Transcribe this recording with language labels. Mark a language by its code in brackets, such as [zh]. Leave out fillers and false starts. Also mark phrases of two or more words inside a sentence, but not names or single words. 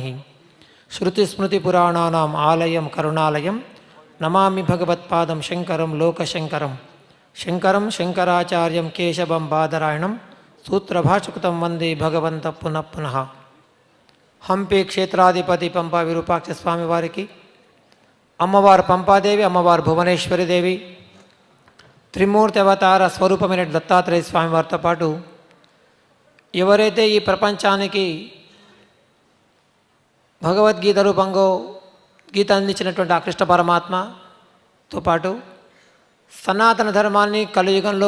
[sa] श्रुतिस्मृतिपुराणानाम् आलयं करुणालयं नमामि भगवत्पादं शङ्करं लोकशङ्करं। शङ्करं शङ्कराचार्यं केशवं बादरायणं सूत्रभाष्यकृतं वन्दे भगवन्तः पुनः पुनः। [te] హంపీ క్షేత్రాధిపతి పంపా విరూపాక్ష స్వామి వారికి, అమ్మవారు పంపాదేవి, అమ్మవారు భువనేశ్వరి దేవి, త్రిమూర్తి అవతార స్వరూపమైన దత్తాత్రేయ స్వామి వారితో పాటు ఎవరైతే ఈ ప్రపంచానికి భగవద్గీత రూపంగా గీత అందించినటువంటి ఆ కృష్ణ పరమాత్మతో పాటు సనాతన ధర్మాన్ని కలియుగంలో